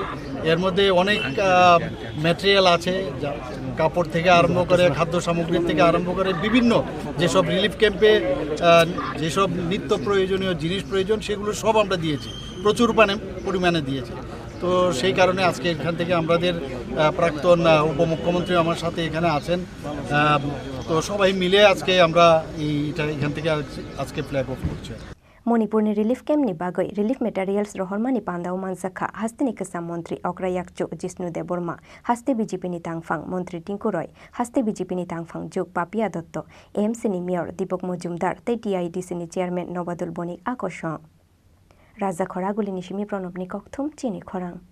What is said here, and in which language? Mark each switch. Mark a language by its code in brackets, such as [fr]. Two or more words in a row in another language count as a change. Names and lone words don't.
[bn] এর মধ্যে অনেক ম্যাটেরিয়াল আছে, কাপড় থেকে আরম্ভ করে খাদ্য সামগ্রী থেকে আরম্ভ করে বিভিন্ন যেসব রিলিফ ক্যাম্পে যেসব নিত্য প্রয়োজনীয় জিনিস প্রয়োজন সেগুলো সব আমরা দিয়েছি, প্রচুর পরিমাণে দিয়েছি। তো সেই কারণে আজকে এখান থেকে আমাদের প্রাক্তন উপমুখ্যমন্ত্রী আমার সাথে এখানে আছেন, তো সবাই মিলে আজকে আমরা এইটা এখান থেকে আজকে ফ্ল্যাগ অফ করছি। [trp] मणिपुरनि रिलिफ केम्पनि बागै [en] relief materials [trp] रहरमानि पान्दाव मानजाखा हास्तेनि केसा मन्त्री अक्रा याकचु जिष्णु देबर्मा हास्ते BJPनि तांफां मन्त्री टिंकु रय हास्ते BJPनि तांफां जुग पापिया दत्त एमसीनि मेयर दीपक मजुमदार तै TIDCनि चेयरमैन नबादुल बनिक आकर्षण राजा खरागुलिनि सिमी प्रणबनि कक्थुम चिनी खरां